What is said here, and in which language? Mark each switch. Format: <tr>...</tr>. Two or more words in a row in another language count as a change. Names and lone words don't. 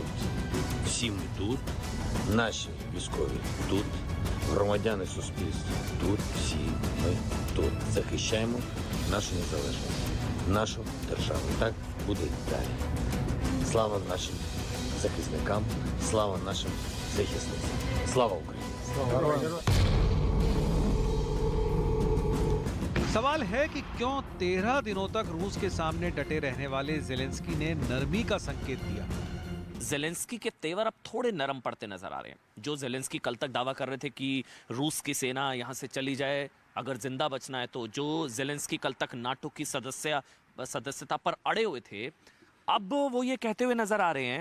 <uk>Всі ми тут, наші військові тут, громадяни суспільства тут, всі ми тут. Захищаємо нашу незалежність, нашу державу. Так буде і далі. Слава нашим захисникам, слава нашим захисницям. Слава Україні! Слава Україні!</uk> <hi>सवाल है कि क्यों 13 दिनों तक रूस के सामने डटे रहने वाले जेलेंस्की ने नरमी का संकेत दिया। जेलेंस्की के तेवर अब थोड़े नरम पड़ते नजर आ रहे हैं। जो जेलेंस्की कल तक दावा कर रहे थे कि रूस की सेना यहां से चली जाए अगर जिंदा बचना है तो, जो जेलेंस्की कल तक नाटो की सदस्यता पर अड़े हुए थे, अब वो ये कहते हुए नजर आ रहे हैं।</hi>